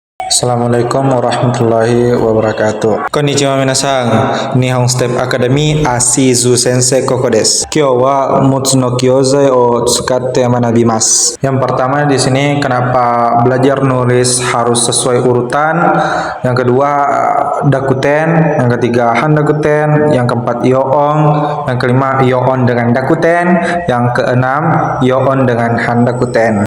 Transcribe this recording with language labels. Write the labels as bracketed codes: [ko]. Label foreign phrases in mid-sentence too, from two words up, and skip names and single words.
[ar] السلام عليكم ورحمة الله وبركاته. [ja] こんにちは皆さん. Nihon Step Academy アシズ先生ここです. 今日は六つの教材を使って学びます. [id] Yang pertama di sini kenapa belajar nulis harus sesuai urutan. Yang kedua dakuten, yang ketiga handakuten, yang keempat yoon, yang kelima yoon dengan dakuten, yang keenam yoon dengan handakuten.